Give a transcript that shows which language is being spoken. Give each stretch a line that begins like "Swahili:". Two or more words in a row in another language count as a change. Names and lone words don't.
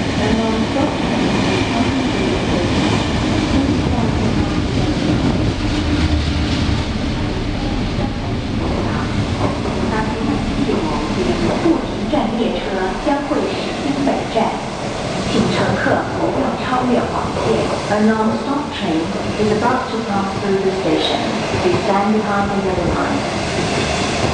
Chinese: 不停站列车将会驶经北站，请乘客不要超越黄线。
English: A non-stop train is about to pass through the station. Please stand behind the yellow line.